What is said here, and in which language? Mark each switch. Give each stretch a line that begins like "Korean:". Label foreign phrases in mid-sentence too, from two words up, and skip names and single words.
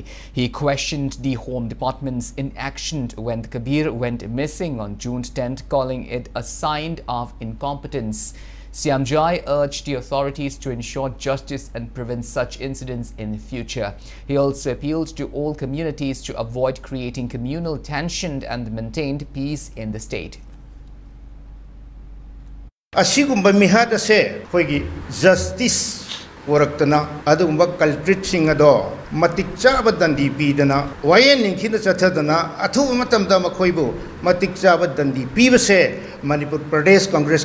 English: He questioned the Home Department's inaction when Kabir went missing on June 10th, calling it a sign of incompetence. Siamjai urged the authorities to ensure justice and prevent such incidents in the future. He also appealed to all communities to avoid creating communal tension and maintain peace in the state.
Manipuri: Asigumba mihada se hoigi justice waraktana adumba culprit singado matikcha badandi pidana wayen ninkhina chathadana athu matamda makhoibu matikcha badandi pibase Manipur Pradesh Congress